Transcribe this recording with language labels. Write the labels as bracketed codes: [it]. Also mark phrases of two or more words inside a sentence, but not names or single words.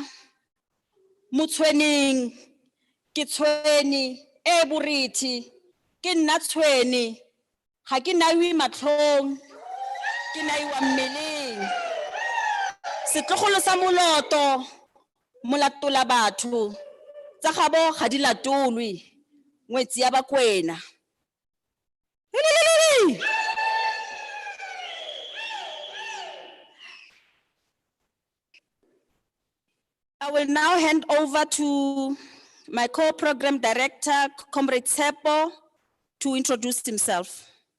[tn] Motshweneng ke tshweni e borethi ke nna tshweni ga ke naiwe matlhong ke naiwa mmeleng. Setlogolo sa moloto molatola batho tsa gabo ga di latolwe ngwetsi ya Bakwena. [en] I will now hand over to my co-program director, Comrade Tsepo, to introduce himself.